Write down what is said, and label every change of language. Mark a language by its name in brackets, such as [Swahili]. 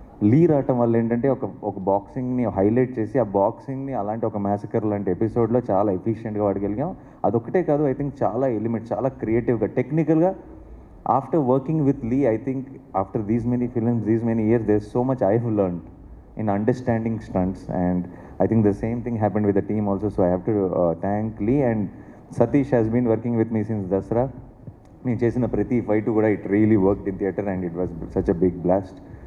[Telugu] లీ రావటం వల్ల ఏంటంటే ఒక బాక్సింగ్ని హైలైట్ చేసి ఆ బాక్సింగ్ని అలాంటి ఒక మ్యాసకర్ లాంటి ఎపిసోడ్లో చాలా ఎఫిషియెంట్గా వాడగలిగాం. అదొక్కటే కాదు, [English] I think [Telugu] చాలా ఎలిమెంట్, చాలా క్రియేటివ్గా, టెక్నికల్గా. [English] After working with Lee, I think after these many films, these many years, there so much I have learned in understanding stunts, and I think the same thing happened with the team also. So I have to thank Lee. And Satish has been working with me since Dasra. [Telugu] నేను చేసిన ప్రతి fight కూడా [English] It really worked in theatre and it was such a big blast.